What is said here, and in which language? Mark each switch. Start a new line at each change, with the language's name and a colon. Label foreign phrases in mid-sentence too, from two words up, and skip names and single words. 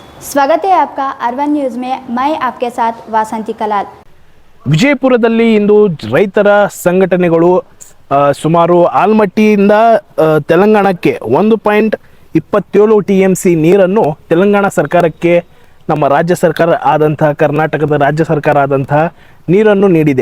Hindi: स्वागत है आपका अर्बन न्यूज़ में। मैं आपके साथ वासंती कलाल।
Kannada: ವಿಜಯಪುರದಲ್ಲಿ ಇಂದು ರೈತರ ಸಂಘಟನೆಗಳು ಸುಮಾರು ಆಲ್ಮಟ್ಟಿಯಿಂದ ತೆಲಂಗಾಣಕ್ಕೆ 1.27 TMC ನೀರನ್ನು ತೆಲಂಗಾಣ ಸರ್ಕಾರಕ್ಕೆ ನಮ್ಮ ರಾಜ್ಯ ಸರ್ಕಾರ ಆದಂತಹ ಕರ್ನಾಟಕದ ರಾಜ್ಯ ಸರ್ಕಾರ ಆದಂತಹ ನೀರನ್ನು ನೀಡಿದೆ.